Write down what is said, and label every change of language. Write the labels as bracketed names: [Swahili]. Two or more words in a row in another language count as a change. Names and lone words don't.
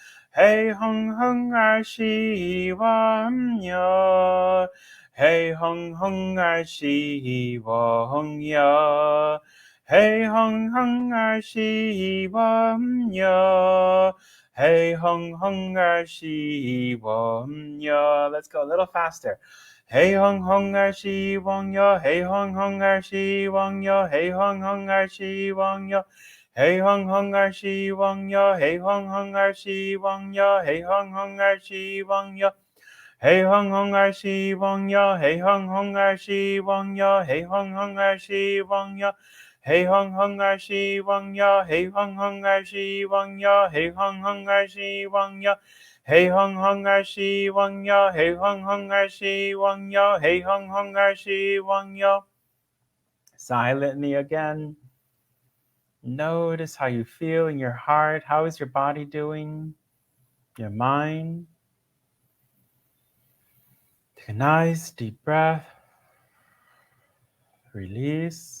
[English] Hey hong hong er shi wang yo. Hey hong hong er shi wang yo. Hey hong hong er shi wang yo. Hey hong hong er shi wang yo. Let's go a little faster. Hey hong hong er shi wang yo. Hey hong hong er shi wang yo. Hey hong hong er shi wang yo. Hey hong hong er shi wang yo. Hey hong hong er shi wang yo. Hey hong hong er shi wang yo. Hey hong hong er shi wang yo. Hey hong hong er shi wang yo. Hey hong hong er shi wang yo. Hey hong hong er shi wang yo. Hey hong hong er shi wang yo. Hey hong hong er shi wang yo. Hey hong hong er shi wang yo. Hey hong hong er shi wang yo. Hey hong hong er shi wang yo. Silently again. Notice how you feel in your heart. How is your body doing? Your mind. Take a nice deep breath. Release.